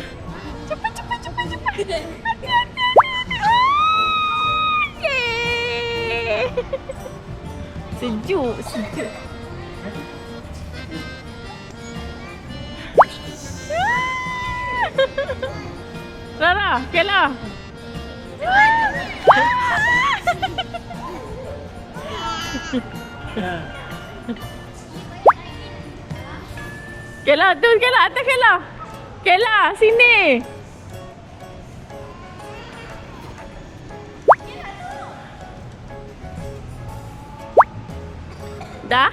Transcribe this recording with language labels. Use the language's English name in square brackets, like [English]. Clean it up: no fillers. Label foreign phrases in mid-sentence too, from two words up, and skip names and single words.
[Malay] Cepat, cepat, cepat, cepat. Yeay. Sejuk, sejuk. Lara, Kayla. Kayla, tu Kayla, atas Kayla. Kayla, sini. Dah?